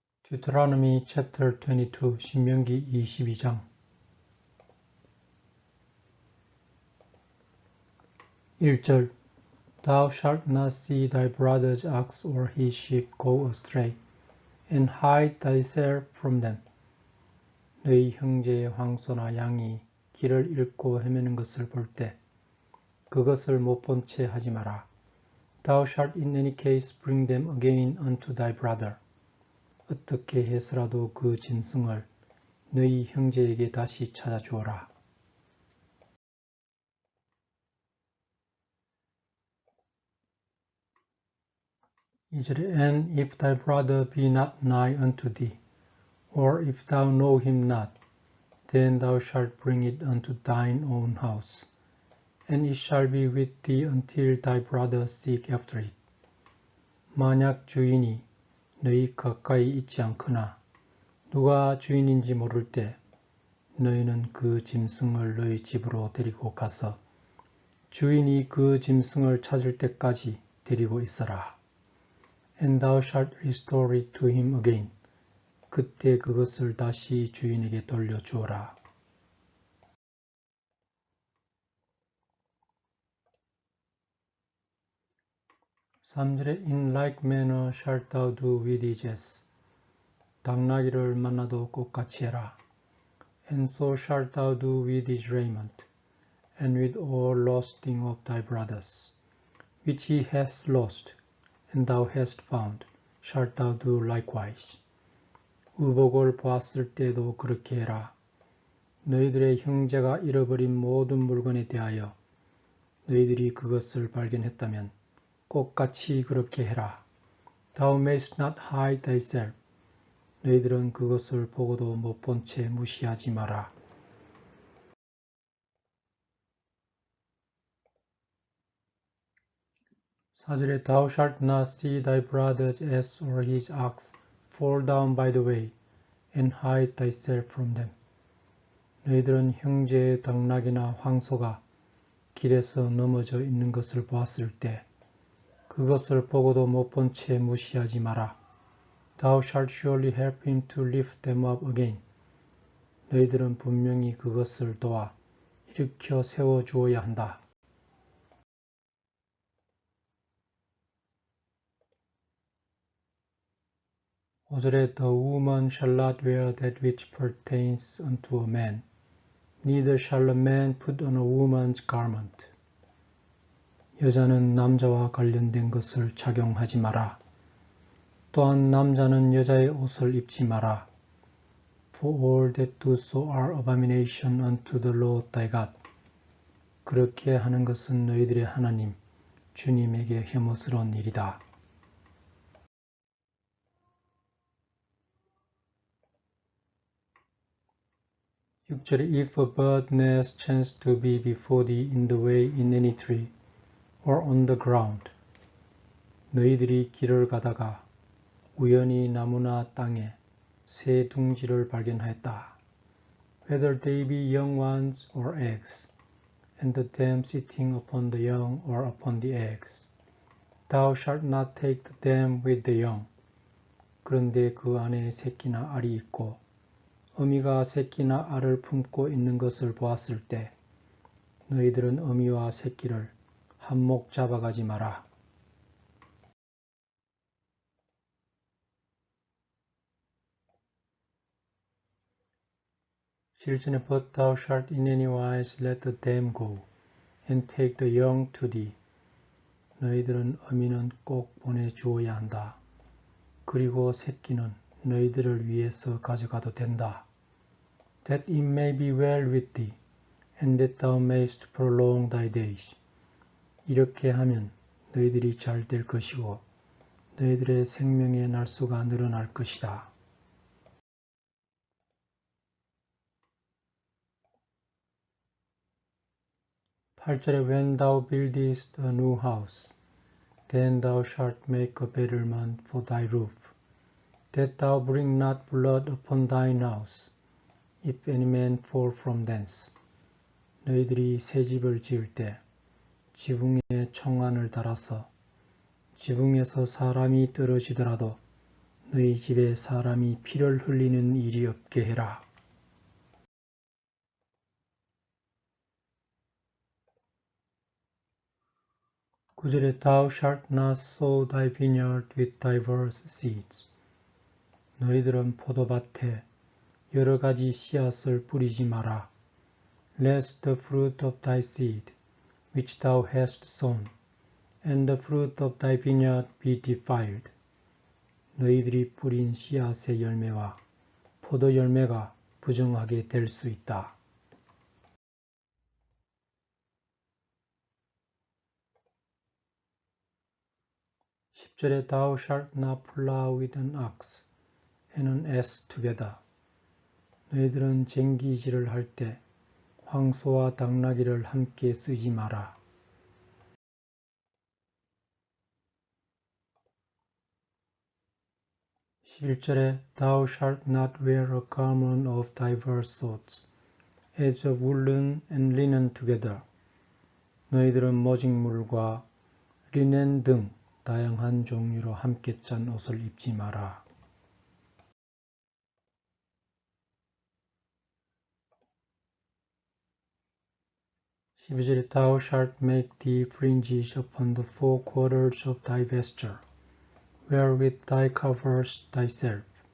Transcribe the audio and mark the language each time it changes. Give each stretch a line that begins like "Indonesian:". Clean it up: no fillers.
English: Deuteronomy chapter 22
Korean: 신명기 22장 1절
English: Thou shalt not see thy brother's ox or his sheep go astray, and hide thyself from them.
Korean: 너희 형제의 황소나 양이 길을 잃고 헤매는 것을 볼 때 그것을 못 본 채 하지 마라.
English: Thou shalt in any case bring them again unto thy brother.
Korean: 어떻게 해서라도 그 짐승을 너희 형제에게 다시 찾아주어라. 이절에
English: And if thy brother be not nigh unto thee, or if thou know him not, then thou shalt bring it unto thine own house, and it shall be with thee until thy brother seek after it.
Korean: 만약 주인이 너희 가까이 있지 않거나 누가 주인인지 모를 때 너희는 그 짐승을 너희 집으로 데리고 가서 주인이 그 짐승을 찾을 때까지 데리고 있어라.
English: And thou shalt restore it to him again.
Korean: 그때 그것을 다시 주인에게 돌려주어라. 삼절에
English: In like manner shalt thou do with his ass.
Korean: 당나귀를 만나도 똑같이 해라.
English: And so shalt thou do with his raiment, and with all lost thing of thy brothers, which he hath lost, and thou hast found, shalt thou do likewise.
Korean: 의복을 보았을 때도 그렇게 해라. 너희들의 형제가 잃어버린 모든 물건에 대하여 너희들이 그것을 발견했다면 똑같이 그렇게 해라.
English: Thou mayst not hide thyself.
Korean: 너희들은 그것을 보고도 못 본 채 무시하지 마라. 사절에
English: Thou shalt not see thy brother's ass or his ox fall down by the way, and hide thyself from them.
Korean: 너희들은 형제의 당나귀나 황소가 길에서 넘어져 있는 것을 보았을 때 그것을 보고도 못 본 채 무시하지 마라.
English: Thou shalt surely help him to lift them up again.
Korean: 너희들은 분명히 그것을 도와 일으켜 세워 주어야 한다. 5절에
English: The woman shall not wear that which pertains unto a man, neither shall a man put on a woman's garment.
Korean: 여자는 남자와 관련된 것을 착용하지 마라. 또한 남자는 여자의 옷을 입지 마라.
English: For all that do so are abomination unto the Lord thy God.
Korean: 그렇게 하는 것은 너희들의 하나님, 주님에게 혐오스러운 일이다. 6절에
English: If a bird nest chance to be before thee in the way in any tree, or on the ground.
Korean: 너희들이 길을 가다가 우연히 나무나 땅에 새 둥지를 발견하였다.
English: Whether they be young ones or eggs, and the dam sitting upon the young or upon the eggs. Thou shalt not take the dam with the young.
Korean: 그런데 그 안에 새끼나 알이 있고 어미가 새끼나 알을 품고 있는 것을 보았을 때 너희들은 어미와 새끼를 한몫 잡아가지 마라. 실전에
English: But thou shalt in any wise let the dam go, and take the young to thee.
Korean: 너희들은 어미는 꼭 보내주어야 한다. 그리고 새끼는 너희들을 위해서 가져가도 된다.
English: That it may be well with thee, and that thou mayst prolong thy days.
Korean: 이렇게 하면 너희들이 잘 될 것이고 너희들의 생명의 날수가 늘어날 것이다. 8절에
English: When thou buildest a new house, then thou shalt make a battlement for thy roof, that thou bring not blood upon thine house, if any man fall from thence.
Korean: 너희들이 새 집을 지을 때 지붕에 청안을 달아서 지붕에서 사람이 떨어지더라도 너희 집에 사람이 피를 흘리는 일이 없게 해라. 9절에
English: Thou shalt not sow thy vineyard with diverse seeds.
Korean: 너희들은 포도밭에 여러 가지 씨앗을 뿌리지 마라.
English: Lest the fruit of thy seed, which thou hast sown, and the fruit of thy vineyard be defiled.
Korean: 너희들이 뿌린 씨앗의 열매와 포도 열매가 부정하게 될 수 있다. 10절에
English: Thou shalt not plow with an ox and an ass together.
Korean: 너희들은 쟁기질을 할 때 황소와 당나귀를 함께 쓰지 마라. 11절에
English: Thou shalt not wear a garment of diverse sorts, as of woolen and linen together.
Korean: 너희들은 모직물과 리넨 등 다양한 종류로 함께 짠 옷을 입지 마라. 12절에
English: Thou shalt make thee fringes upon the four quarters of thy vesture, wherewith thou coverest thyself.